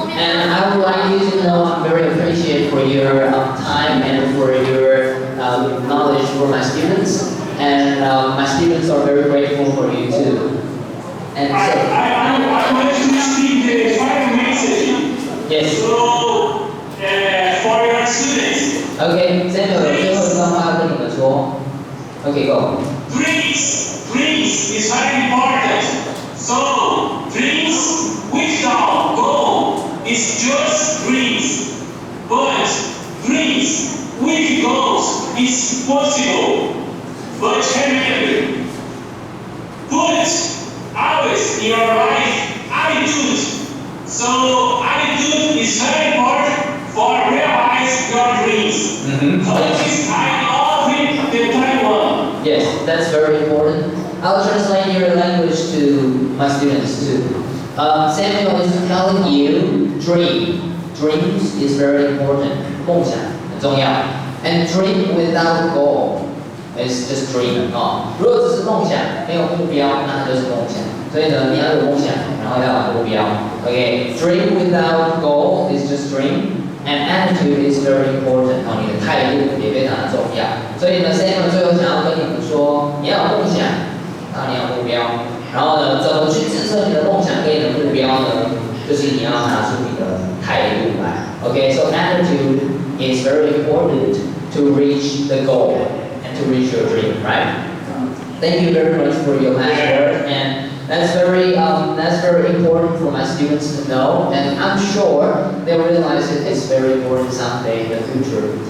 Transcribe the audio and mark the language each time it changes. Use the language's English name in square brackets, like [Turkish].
[English] And I would like you to know I'm very appreciative for your time and for your knowledge for my students. And my students are very grateful for you too. And so, I want to speak the final message. Yes. So, for your students. [Chinese] Okay, Samuel, 最后一段话跟你们说。 [English] Okay, go. Dreams is very important. So, dreams without goal is just dreams. But dreams with goals is possible. But remember, put always in your life attitude. So, attitude is very important for realize your dreams. That is kind of it, the Taiwan. Yes, that's very important. I'll translate your language to my students too. Samuel is telling you dreams is very important. [Chinese] 梦想很重要。 [English] And dream without goal is just dream [Chinese] 如果只是梦想没有目标，那它就是梦想。所以呢，你要有梦想，然后要有目标。 [English] Okay, dream without goal is just dream. And attitude is very important [Chinese] 你的态度也非常的重要。所以呢 ，Samuel 最后想要跟你们说，你要有梦想，然后你要有目标，然后呢，怎么去支撑你的梦想跟你的目标呢？就是你要拿出你的态度来。 [English] Okay, so attitude is very important to reach the goal and to reach your dream, right? Thank you very much for your last word, and that's very important for my students to know, and I'm sure they'll realize it is very important someday in the future.